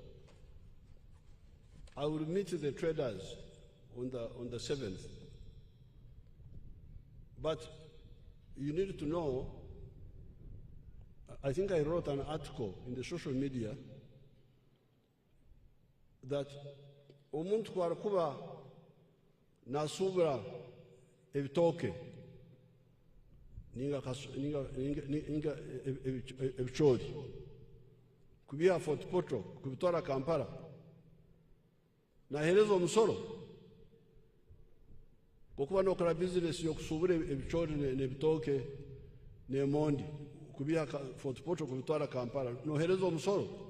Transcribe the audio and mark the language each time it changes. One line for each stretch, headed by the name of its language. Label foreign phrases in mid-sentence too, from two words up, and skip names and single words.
English: I will meet the traders on the 7th. But you need to know, I think I wrote an article in the social media
Tooro: that omuntu kwarakuba nasubira ebitoke ninga ebichori kubiha Fort Portal kubitwara Kampala nahereza omusoro okuba nokora business yokusubira ebichori nebitoke nemondi kubiha Fort Portal kubitwara Kampala nohereza omusoro.